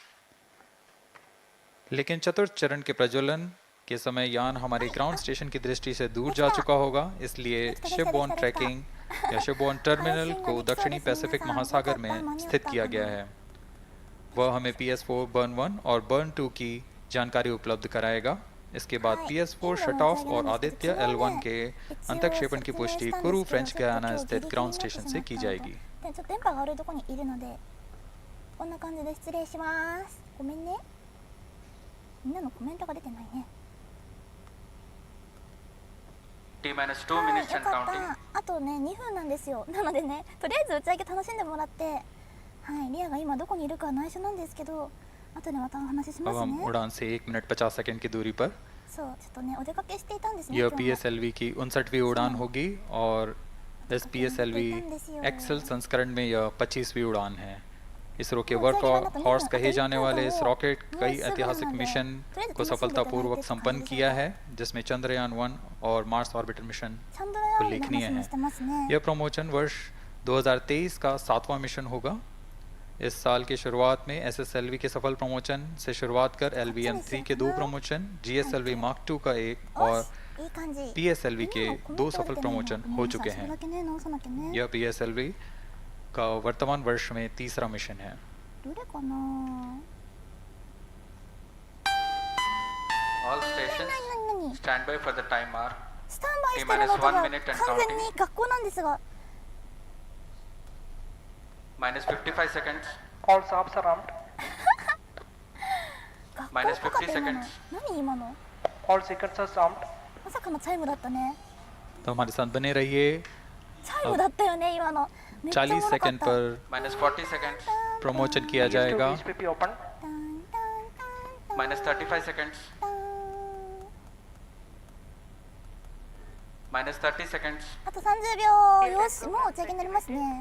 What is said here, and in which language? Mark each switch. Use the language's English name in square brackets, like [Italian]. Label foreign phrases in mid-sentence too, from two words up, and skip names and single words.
[Hindi] लेकिन चतुर्थ चरण के प्रज्वलन के समय यान हमारे [English] ground station [Hindi] की दृष्टि से दूर जा चुका होगा, इसलिए [English] shipborne tracking [Hindi] या [English] shipborne terminal [Hindi] को दक्षिणी पैसिफिक महासागर में स्थित किया गया है। वह हमें PS4 बर्न 1 और बर्न 2 की जानकारी उपलब्ध कराएगा। इसके बाद PS4 [English] shut off [Hindi] और आदित्य L1 के अंतक्षेपण की पुष्टि कुरु फ्रेंच गयाना स्थित [English] ground station [Hindi] से की जाएगी। [English] T-2 minutes and counting。 [Japanese] あとね2分なんですよ。なのでね、とりあえず打ち上げ楽しんでもらって、はい、リアが今どこにいるかは内緒なんですけど、後でまたお話ししますね。 [Hindi] अब हम उड़ान से 1 मिनट 50 सेकंड की दूरी पर। [Japanese] そう、ちょっとねお出かけしていたんですね。 [Hindi] यह PSLV की 59वीं उड़ान होगी और इस PSLV एक्सेल संस्करण में यह 25वीं उड़ान है। इसरो के [English] work horse [Hindi] कहे जाने वाले इस रॉकेट कई ऐतिहासिक मिशन को सफलतापूर्वक संपन्न किया है, जिसमें चंद्रयान 1 और मार्स ऑर्बिटर मिशन उल्लेखनीय है। यह प्रमोशन वर्ष 2023 का 7वां मिशन होगा। इस साल की शुरुआत में SSLV के सफल प्रमोशन से शुरुआत कर LVM-3 के 2 प्रमोशन, GSLV Mark 2 का 1 और PSLV के 2 सफल प्रमोशन हो चुके हैं। यह PSLV का वर्तमान वर्ष में 3रा मिशन है। [English] All stations stand by for the timer。 [Japanese] スタンバイしてるのとが完全に学校なんですが。 [English] -55 seconds。 All stops around。 -50 seconds。 [Japanese] 何今の？ [English] All seconds are stopped。 [Japanese] まさかのチャイムだったね。 [Hindi] तो हमारे साथ बने रहिए। [Japanese] チャイムだったよね今の。 [Hindi] 40 सेकंड पर [English] -40 seconds। [Hindi] प्रमोशन किया जाएगा। [English] -35 seconds। -30 seconds。 [Japanese] あと30秒。よし、もう打ち上げになりますね。